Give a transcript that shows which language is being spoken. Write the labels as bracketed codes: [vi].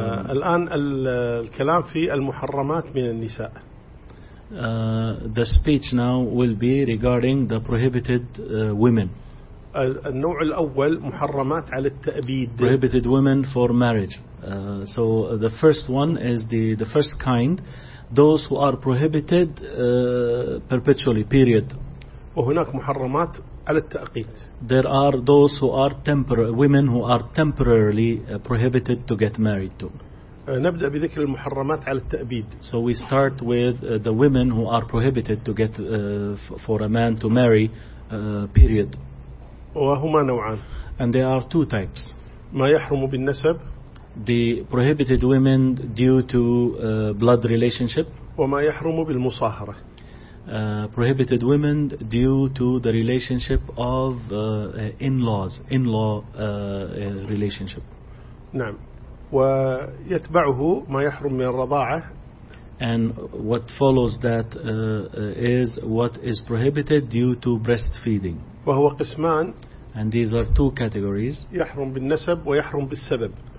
[ar] الآن الكلام في المحرمات من النساء. [en] The speech now will be regarding the prohibited women. [ar] النوع الأول محرمات على التأبيد. [en] Prohibited women for marriage. So the first one is the first kind, those who are prohibited perpetually, period. [ar] وهناك محرمات على التأقيت. [en] There are those who are women who are temporarily prohibited to get married to. [ar] نبدأ بذكر المحرمات على التأبيد. [en] So we start with the women who are prohibited to get for a man to marry period. [ar] وهما نوعان. [en] And there are two types. [ar] ما يحرم بالنسب. [en] the prohibited women due to blood relationship. [ar] وما يحرم بالمصاهرة. [en] Prohibited women due to the relationship of in-laws, in-law relationship. [ar] نعم. ويتبعه ما يحرم من الرضاعة. [en] And what follows that is what is prohibited due to breastfeeding. [ar] وهو قسمان. [en] And these are two categories. [ar] يحرم بالنسب ويحرم بالسبب.